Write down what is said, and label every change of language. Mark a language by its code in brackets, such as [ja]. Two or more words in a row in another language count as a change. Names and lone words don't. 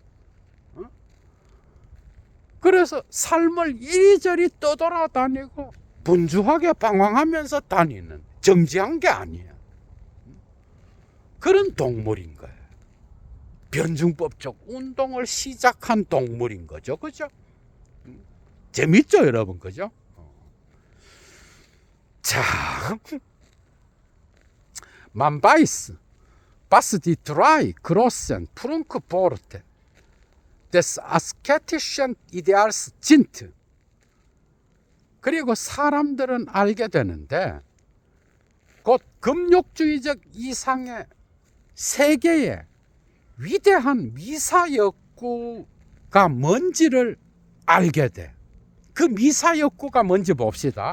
[ko] 그래서 삶을 이리저리 떠돌아다니고 분주하게 방황하면서 다니는, 정지한 게 아니에요. 그런 동물인 거예요. 변증법적 운동을 시작한 동물인 거죠. 그죠? 재밌죠, 여러분? 그죠? 자, [de] Man weiß, was die drei großen Prunkworte des asketischen Ideals sind. [ko] 그리고 사람들은 알게 되는데 곧 금욕주의적 이상의 세계의 위대한 미사역구가 뭔지를 알게 돼. 그 미사역구가 뭔지 봅시다.